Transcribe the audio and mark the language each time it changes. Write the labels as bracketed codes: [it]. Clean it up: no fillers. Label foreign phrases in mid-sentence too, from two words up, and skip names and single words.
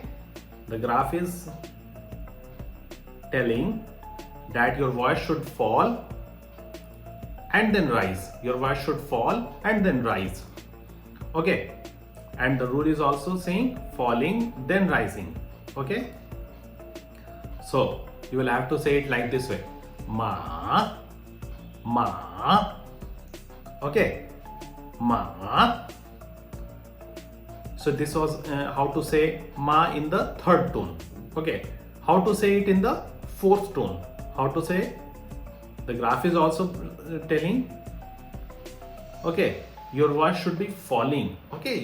[en] The graph is telling that your voice should fall and then rise. Your voice should fall and then rise, okay. And the rule is also saying falling then rising, okay. So you will have to say it like this way: ma, okay, ma. So this was how to say ma in the third tone, okay. How to say it in the fourth tone? How to say? The graph is also telling, okay, your voice should be falling, okay.